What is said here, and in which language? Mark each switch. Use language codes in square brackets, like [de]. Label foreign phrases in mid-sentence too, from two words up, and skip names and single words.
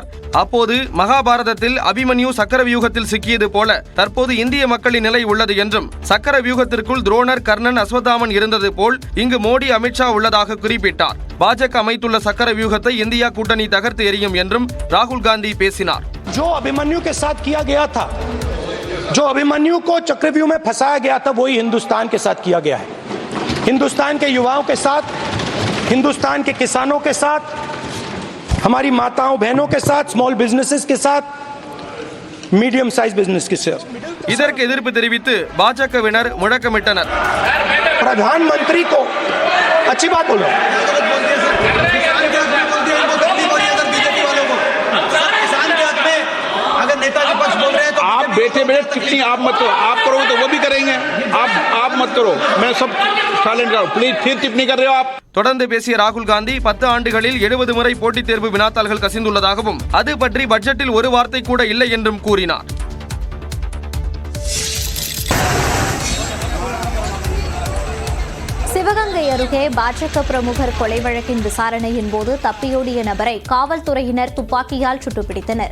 [ta] அப்போது மகாபாரதத்தில் அபிமன்யு சக்கர வியூகத்தில் சிக்கியது போல தற்போது இந்திய மக்களின் நிலை உள்ளது என்றும், சக்கர வியூகத்திற்குள் துரோணர், கர்ணன், அஸ்வத்தாமன் இருந்தது போல் இங்கு மோடி, அமித்ஷா உள்ளதாக குறிப்பிட்டார். பாஜக அமைத்துள்ள சக்கர வியூகத்தை இந்தியா கூட்டணி தகர்த்து எறியும் என்றும் ராகுல் காந்தி பேசினார். [hi] जो अभिमन्यु को चक्रव्यूह में फंसाया गया था वही हिंदुस्तान के साथ किया गया है. हिंदुस्तान के युवाओं के साथ, हिंदुस्तान के किसानों के साथ, हमारी माताओं बहनों के साथ, [en] small businesses [hi] के साथ, [en] medium size business [hi] के साथ. [ta] இதற்கு எதிர்ப்பு தெரிவித்து பாஜகவினர் முழக்கமிட்டனர். [hi] प्रधानमंत्री को अच्छी बात बोलो. आप बैठे बैठे टिप्पणी आप मत करो, आप करोगे तो वो भी करेंगे. आप मत करो, मैं सब साइलेंट करो प्लीज. फिर टिप्पणी कर रहे हो आप. [ta] தொடர்ந்து பேசிய ராகுல் காந்தி 10 ஆண்டுகளில் 70 முறை போட்டித் தேர்வு வினாத்தாள்கள் கசிந்துள்ளதாகவும், அது பற்றி பட்ஜெட்டில் ஒரு வார்த்தை கூட இல்லை என்றும் கூறினார். சிவகங்கை அருகே பாஜக பிரமுகர் கொலை வழக்கின் விசாரணையின் போது தப்பியோடிய நபரை காவல்துறையினர் துப்பாக்கியால் சுட்டுப்பிடித்தனர்.